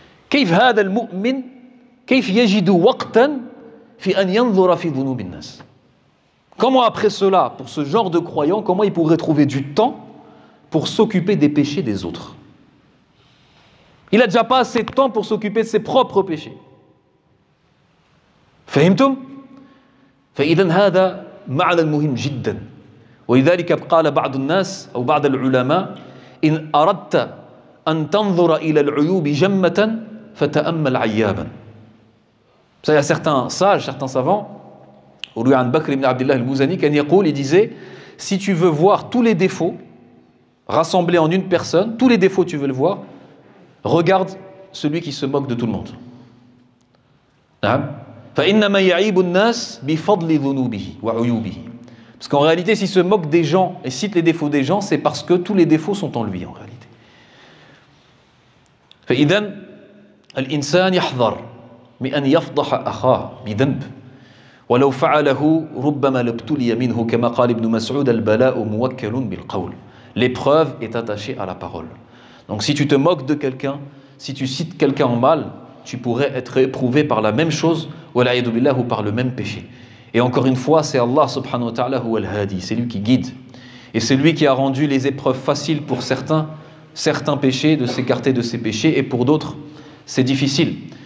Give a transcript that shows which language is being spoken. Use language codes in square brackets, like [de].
[ar] كيف هذا المؤمن كيف يجد وقتا في أن ينظر في ذنوب الناس. [fr] Comment après cela, pour ce genre de croyant, comment il pourrait trouver du temps pour s'occuper des péchés des autres? Il n'a déjà pas assez de temps pour s'occuper de ses propres péchés. [ar] فهمتم؟ فإذا هذا معنى مهم جدا. ولذلك قال بعض الناس أو بعض العلماء إن أردت أن تنظر إلى العيوب جمة فتأمل عيابا. [fr] Il y a certains sages, certains savants, Uluy an Bakr ibn Abdullah al-Muzani, il disait, si tu veux voir tous les défauts rassemblés en une personne, tous les défauts tu veux le voir, regarde celui qui se moque de tout le monde. [ar] فإنما يعيب الناس بفضل ذنوبه وعيوبه. [fr] Parce qu'en réalité, s'il se moque des gens et cite les défauts des gens, c'est parce que tous les défauts sont en lui en réalité. [ar] فإذا الإنسان يحذر من أن يفضح أخاه بذنب ولو فعله ربما لابتلي منه كما قال ابن مسعود البلاء موكل بالقول. [fr] L'épreuve est attachée à la parole. Donc si tu te moques de quelqu'un, si tu cites quelqu'un en mal, tu pourrais être éprouvé par la même chose ou par le même péché. Et encore une fois, c'est Allah subhanahu wa ta'ala [ar] huwa al-hadi, [fr] c'est lui qui guide. Et c'est lui qui a rendu les épreuves faciles pour certains péchés, de s'écarter de ces péchés, et pour d'autres, c'est difficile.